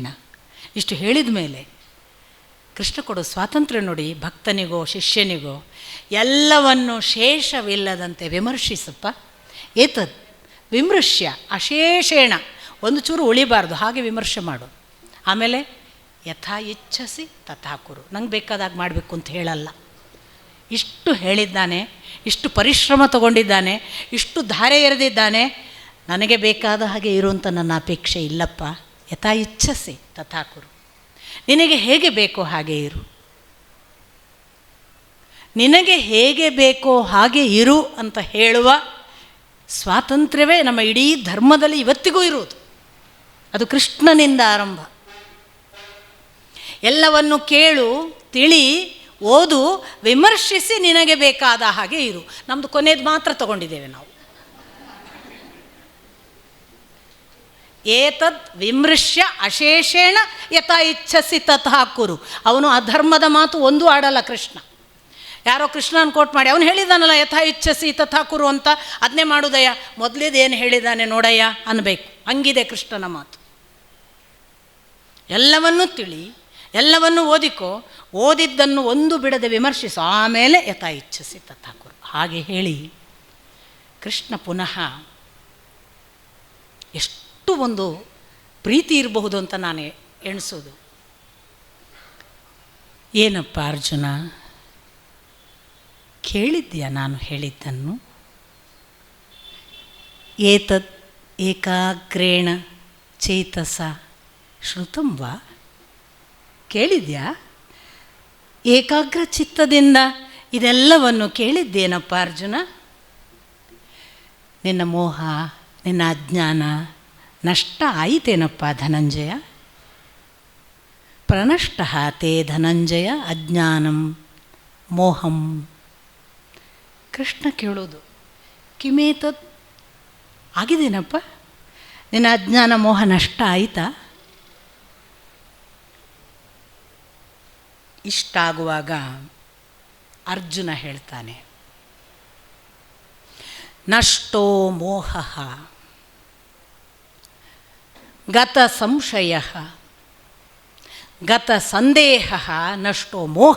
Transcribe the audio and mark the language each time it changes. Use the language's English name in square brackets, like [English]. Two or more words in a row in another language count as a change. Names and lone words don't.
[Kannada] ಇಷ್ಟು ಹೇಳಿದ ಮೇಲೆ ಕೃಷ್ಣ ಕೊಡೋ ಸ್ವಾತಂತ್ರ್ಯ ನೋಡಿ, ಭಕ್ತನಿಗೋ ಶಿಷ್ಯನಿಗೋ ಎಲ್ಲವನ್ನು ಶೇಷವಿಲ್ಲದಂತೆ ವಿಮರ್ಶಿಸಪ್ಪ. [Sanskrit] ಏತದ್ ವಿಮೃಶ್ಯ ಅಶೇಷೇಣ, [Kannada] ಒಂದು ಚೂರು ಉಳಿಬಾರ್ದು, ಹಾಗೆ ವಿಮರ್ಶೆ ಮಾಡು. [Sanskrit] ಆಮೇಲೆ ಯಥಾ ಇಚ್ಛಸಿ ತಥಾ ಕುರು, [Kannada] ನಂಗೆ ಬೇಕಾದಾಗ ಮಾಡಬೇಕು ಅಂತ ಹೇಳಲ್ಲ. ಇಷ್ಟು ಹೇಳಿದ್ದಾನೆ, ಇಷ್ಟು ಪರಿಶ್ರಮ ತಗೊಂಡಿದ್ದಾನೆ, ಇಷ್ಟು ಧಾರೆ ಎರೆದಿದ್ದಾನೆ. ನನಗೆ ಬೇಕಾದ ಹಾಗೆ ಇರುವಂಥ ನನ್ನ ಅಪೇಕ್ಷೆ ಇಲ್ಲಪ್ಪ. [Sanskrit] ಯಥಾ ಇಚ್ಛಸಿ ತಥಾ ಕುರು, [Kannada] ನಿನಗೆ ಹೇಗೆ ಬೇಕೋ ಹಾಗೆ ಇರು, ನಿನಗೆ ಹೇಗೆ ಬೇಕೋ ಹಾಗೆ ಇರು ಅಂತ ಹೇಳುವ ಸ್ವಾತಂತ್ರ್ಯವೇ ನಮ್ಮ ಇಡೀ ಧರ್ಮದಲ್ಲಿ ಇವತ್ತಿಗೂ ಇರುವುದು. ಅದು ಕೃಷ್ಣನಿಂದ ಆರಂಭ. ಎಲ್ಲವನ್ನು ಕೇಳು, ತಿಳಿ, ಓದು, ವಿಮರ್ಶಿಸಿ ನಿನಗೆ ಬೇಕಾದ ಹಾಗೆ ಇರು. ನಮ್ಮದು ಕೊನೆಯದು ಮಾತ್ರ ತಗೊಂಡಿದ್ದೇವೆ ನಾವು. [Sanskrit] ಏತದ್ ವಿಮೃಶ್ಯ ಅಶೇಷೇಣ ಯಥಾ ಇಚ್ಛಸಿ ತಥಾ ಕುರು. [Kannada] ಅವನು ಅಧರ್ಮದ ಮಾತು ಒಂದೂ ಆಡಲ್ಲ ಕೃಷ್ಣ. ಯಾರೋ ಕೃಷ್ಣನ ಕೋಟ್ ಮಾಡಿ ಅವನು ಹೇಳಿದಾನಲ್ಲ [Sanskrit] ಯಥಾ ಇಚ್ಛಸಿ ತಥಾ ಕುರು [Kannada] ಅಂತ, ಅದನ್ನೇ ಮಾಡುದಯ್ಯ, ಮೊದಲೇದೇನು ಹೇಳಿದಾನೆ ನೋಡಯ್ಯ ಅನ್ನಬೇಕು. ಹಂಗಿದೆ ಕೃಷ್ಣನ ಮಾತು. ಎಲ್ಲವನ್ನೂ ತಿಳಿ, ಎಲ್ಲವನ್ನೂ ಓದಿಕೋ, ಓದಿದ್ದನ್ನು ಒಂದು ಬಿಡದೆ ವಿಮರ್ಶಿಸು, ಆಮೇಲೆ [Sanskrit] ಯಥಾ ಇಚ್ಛಸಿ ತಥಾ ಕುರು. [Kannada] ಹಾಗೆ ಹೇಳಿ ಕೃಷ್ಣ ಪುನಃ ಎಷ್ಟು ಒಂದು ಪ್ರೀತಿ ಇರಬಹುದು ಅಂತ ನಾನು ಎಣಿಸೋದು. ಏನಪ್ಪ ಅರ್ಜುನ, ಕೇಳಿದ್ಯಾ ನಾನು ಹೇಳಿದ್ದನ್ನು? [Sanskrit] ಏತದ್ ಏಕಾಗ್ರೇಣ ಚೇತಸ ಶ್ರುತಂ ವಾ? [Kannada] ಕೇಳಿದ್ಯಾ? ಏಕಾಗ್ರ ಚಿತ್ತದಿಂದ ಇದೆಲ್ಲವನ್ನು ಕೇಳಿದ್ದೇನಪ್ಪ ಅರ್ಜುನ? ನಿನ್ನ ಮೋಹ, ನಿನ್ನ ಅಜ್ಞಾನ ನಷ್ಟ ಆಯಿತೇನಪ್ಪ ಧನಂಜಯ? [Sanskrit] ಪ್ರನಷ್ಟ ತೇ ಧನಂಜಯ ಅಜ್ಞಾನಂ ಮೋಹಂ. [Kannada] ಕೃಷ್ಣ ಕೇಳೋದು, ಕಿಮೇತದ್, ಆಗಿದೇನಪ್ಪ ನಿನ್ನ ಅಜ್ಞಾನ ಮೋಹ ನಷ್ಟ ಆಯಿತಾ? ಇಷ್ಟಾಗುವಾಗ ಅರ್ಜುನ ಹೇಳ್ತಾನೆ, [Sanskrit] ನಷ್ಟೋ ಮೋಹ ಗತ ಸಂಶಯ ಗತ ಸಂದೇಹ ನಷ್ಟೋ ಮೋಹ.